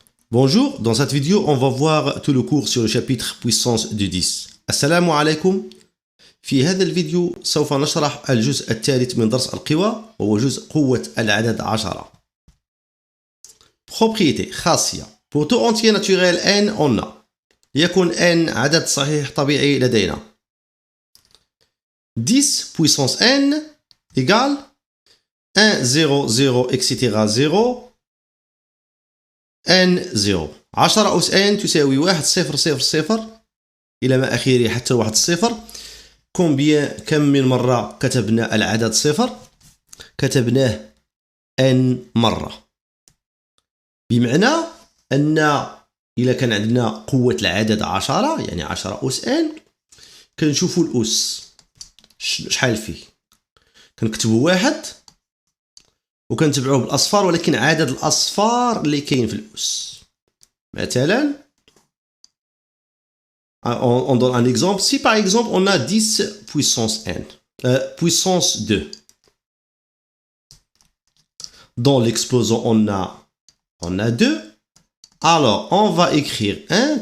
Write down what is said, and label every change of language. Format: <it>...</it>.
<fr>Bonjour, dans cette vidéo, on va voir tout le cours sur le chapitre puissance de 10.</fr> <ar>السلام عليكم. في هذا الفيديو سوف نشرح الجزء الثالث من درس القوى وهو جزء قوة العدد 10.</ar> <fr>Propriété</fr> <ar>خاصية.</ar> <fr>Pour tout entier naturel n on a</fr> <ar>يكون n عدد صحيح طبيعي لدينا</ar> <fr>10 puissance n égale 1 0 0 etc 0 n 0 10</fr> <ar>أس n تساوي 1 0</ar> <fr>0 0 إلى ما آخره حتى 1 0.</fr> <ar>كم من مرة كتبنا العدد 0؟ كتبناه n مرة، بمعنى أن إلا كان عندنا قوة العدد 10 يعني 10 أس n كنشوفوا الأس شحال فيه، كنكتبوا 1 وكنتبعوه بالأصفار، ولكن عدد الأصفار اللي كاين في الأس. مثلا</ar> <fr>on donne un exemple. Si par exemple on a 10 puissance n, puissance 2, dans l'exposant on a 2, alors on va écrire 1.</fr>